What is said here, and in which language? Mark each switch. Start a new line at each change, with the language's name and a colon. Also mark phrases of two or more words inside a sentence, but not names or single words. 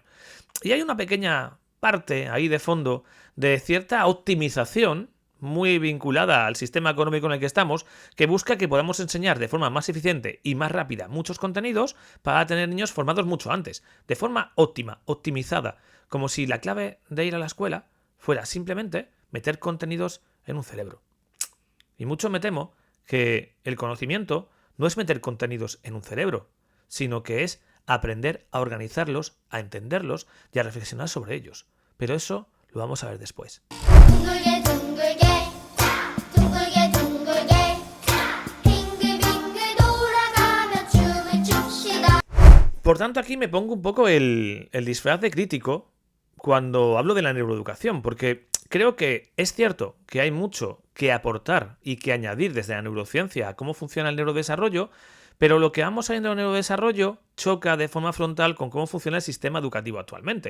Spanish: Y hay una pequeña parte ahí de fondo de cierta optimización muy vinculada al sistema económico en el que estamos, que busca que podamos enseñar de forma más eficiente y más rápida muchos contenidos para tener niños formados mucho antes, de forma óptima, optimizada, como si la clave de ir a la escuela fuera simplemente meter contenidos en un cerebro. Y mucho me temo que el conocimiento no es meter contenidos en un cerebro, sino que es aprender a organizarlos, a entenderlos y a reflexionar sobre ellos. Pero eso lo vamos a ver después.
Korean: 둥글게 둥글게 둥글게 둥글게 빙글빙글 돌아가며 춤을 춥시다.
Spanish: Por tanto, aquí me pongo un poco el disfraz de crítico cuando hablo de la neuroeducación, porque creo que es cierto que hay mucho que aportar y que añadir desde la neurociencia a cómo funciona el neurodesarrollo, pero lo que vamos viendo en el neurodesarrollo choca de forma frontal con cómo funciona el sistema educativo actualmente.